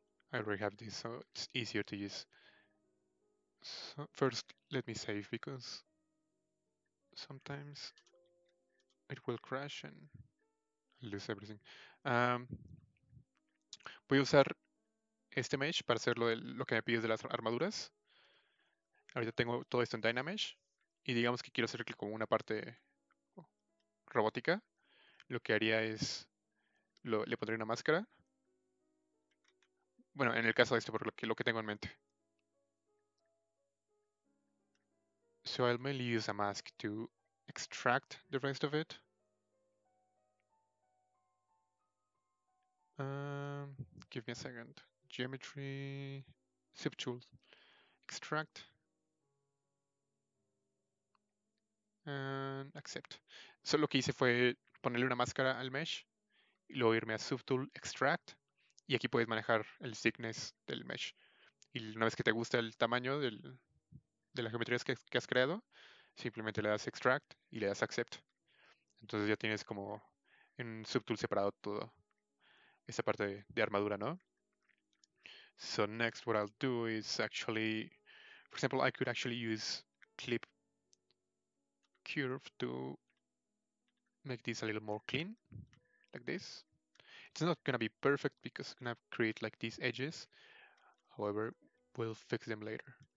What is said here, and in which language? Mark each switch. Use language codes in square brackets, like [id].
[en] I already have this, so it's easier to use. So first, let me save because sometimes it will crash and lose everything. [es] Voy a usar este mesh para hacer lo que me pides de las armaduras. Ahorita tengo todo esto en Dynamesh y digamos que quiero hacer como una parte robótica. Lo que haría es, le pondré una máscara. Bueno, en el caso de esto, por lo que tengo en mente. [en] So I'll mainly use a mask to extract the rest of it. Give me a second. Geometry, subtool, extract, and accept. [es] So lo que hice fue ponerle una máscara al mesh y luego irme a subtool, extract, y aquí puedes manejar el thickness del mesh. Y una vez que te gusta el tamaño de las geometrías que has creado, simplemente le das extract y le das accept. Entonces ya tienes como en un subtool separado todo esa parte de armadura, ¿no? [en] So next what I'll do is actually, for example, I could actually use clip curve to make this a little more clean, like this. It's not gonna be perfect because it's gonna create like these edges. However, we'll fix them later.